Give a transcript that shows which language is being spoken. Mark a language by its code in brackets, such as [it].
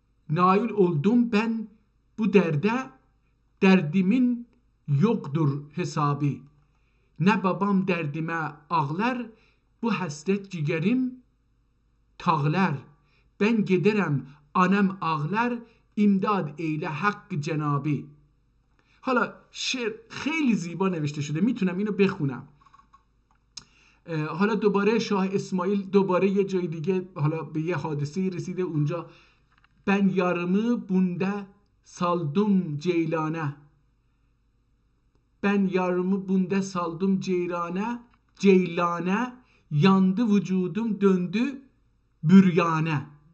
[tr] Nail oldum ben bu derde, derdimin yoktur hesabı. Ne babam derdime ağlar, bu hasret ciğerim tağlar. Ben giderim anam ağlar, imdad eyle hakkı cenabı. [fa] حالا شعر خیلی زیبا نوشته شده، میتونم اینو بخونم. حالا دوباره شاه اسماعیل دوباره یه جای دیگه حالا به یه حادثه رسیده. [tr] اونجا ben yarımı bunda saldım ceylana, ben yarımı bunda saldım ceylana, yandı vücudum döndü büryane.